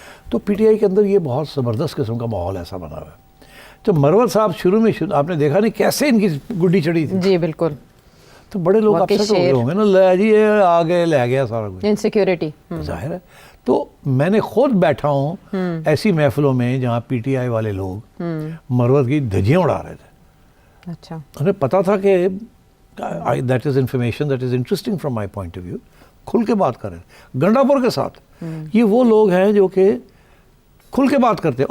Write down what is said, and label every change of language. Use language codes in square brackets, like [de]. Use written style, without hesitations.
[ur] تو P T I کے اندر یہ بہت زبردست قسم کا ماحول ایسا بنا ہوا ہے. تو مروت صاحب شروع میں آپ نے دیکھا نہیں کیسے ان کی گڈی چڑھی تھی. جی بالکل. تو بڑے لوگ اپسٹ ہو گئے ہوں گے نا, لے جی آ گئے, لے گیا سارا کچھ, انسیکیورٹی ظاہر ہے. تو میں نے خود بیٹھا ہوں ایسی محفلوں میں جہاں پی ٹی آئی والے لوگ مروت کی دھجیاں اڑا رہے تھے. اچھا, انہیں پتا تھا کہ [en] that is information that is interesting from my point of view. [ur] کھل کے بات کر رہے ہیں گنڈاپور کے ساتھ. یہ وہ لوگ ہیں جو کہ کھل کے بات کرتے ہیں.